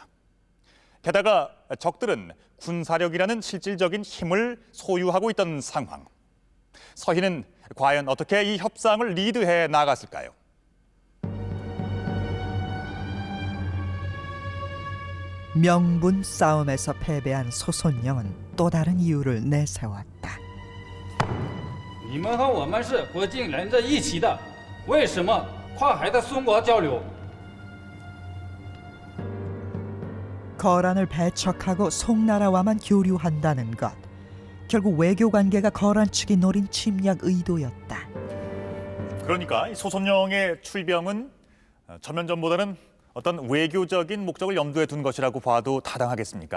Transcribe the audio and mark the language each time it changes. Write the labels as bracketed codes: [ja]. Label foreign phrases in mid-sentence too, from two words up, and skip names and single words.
[ko] 게다가 적들은 군사력이라는 실질적인 힘을 소유하고 있던 상황. 서희는 과연 어떻게 이 협상을 리드해 나갔을까요? 명분 싸움에서 패배한 소손령은 또 다른 이유를 내세웠다. [zh] 你们和我们是国境连在一起的，为什么跨海的宋国交流？ [ko] 거란을 배척하고 송나라와만 교류한다는 것. 결국 외교 관계가 거란 측이 노린 침략 의도였다. 그러니까 소손령의 출병은 전면전보다는 어떤 외교적인 목적을 염두에 둔 것이라고 봐도 타당하겠습니까?